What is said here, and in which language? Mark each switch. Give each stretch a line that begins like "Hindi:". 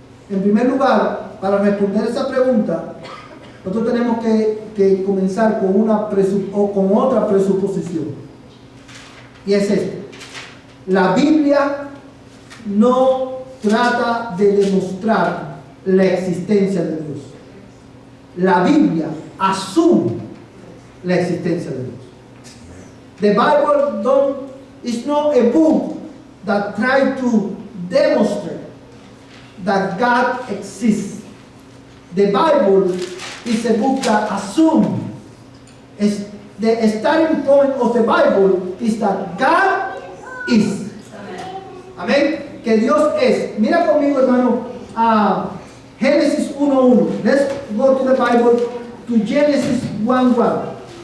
Spanish: En primer lugar, para responder esa pregunta, nosotros tenemos que comenzar con otra presuposición. Y es esta. La Biblia no trata de demostrar la existencia de Dios. La Biblia asume la existencia de Dios.
English: The Bible is not a book that tries to demonstrate that God exists. The Bible is a book that assumes. The starting point of the Bible is that God is.
Spanish: Amén. Que Dios es. Mira conmigo, hermano, a Génesis 1:1.
English: Let's go to the Bible, to Genesis 1:1.